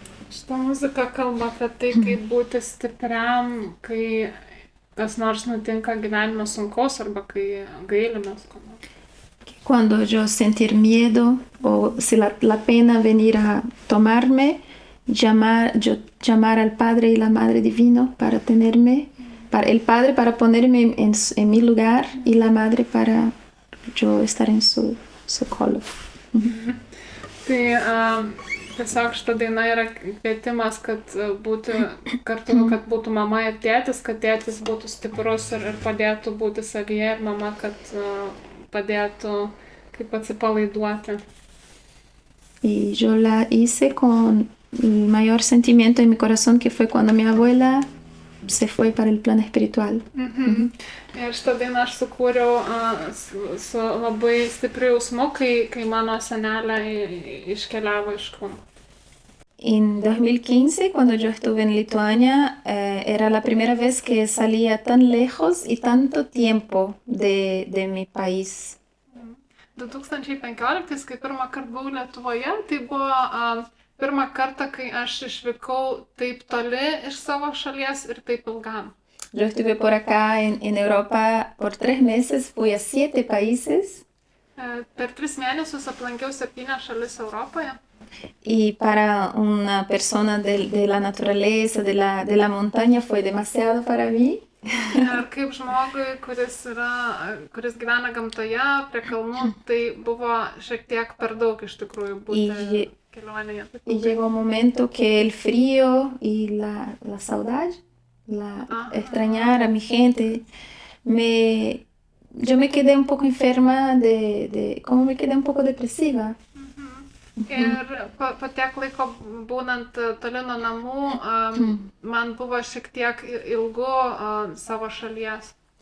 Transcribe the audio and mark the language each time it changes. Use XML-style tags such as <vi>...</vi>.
<lt>Šita muzika kalba apie tai, kaip būti stipriam, kai kas nors nutinka gyvenime sunkaus arba kai gailimės ko nors.</lt> <es>Cuando yo sentir miedo o si la pena venir a tomarme, llamar al Padre y la Madre Divino para tenerme, para el Padre para ponerme en mi lugar y la Madre para yo estar en su colo.</es> <lt>Tai tiesiog šita daina yra kvietimas, kad būti kartu, kad būtų mama ir tėtis, kad tėtis būtų stiprus ir padėtų būti savyje ir mama, kad padėtų kaip atsipalaiduoti.</lt> <es>Y yo la hice con el mayor sentimiento en mi corazón, que fue cuando mi abuela se fue para el plano espiritual.</es> <lt>Ir šitą dainą aš sukūriau su labai stipriu jausmu, kai mano senelė iškeliavo iš kūno.</lt> <es>En 2015, cuando yo estuve en Lituania, era la primera vez que salía tan lejos y tanto tiempo de mi país.</es> <lt>2015, kai pirmą kartą buvau Lietuvoje, tai buvo pirmą kartą, kai aš išvykau taip toli iš savo šalies ir taip ilgam.</lt> <es>Yo estuve por acá en Europa por 3 meses, fui a 7 países.</es> <lt>Per 3 mėnesius aplankiau 7 šalis Europoje.</lt> <es>Y para una persona de la naturaleza, de la montaña, fue demasiado para mí.</es> <lt>Ir kaip žmogui, kuris gyvena gamtoje, prie kalnų, tai buvo šiek tiek per daug iš tikrųjų būti kelionėje.</lt> <es>Y llegó un momento que el frío y la saudade, extrañar a mi gente, yo me quedé un poco enferma como me quedé un poco depresiva.</es> <lt>Ir po tiek laiko būnant toli nuo namų, man buvo šiek tiek ilgu savo šalies.</lt>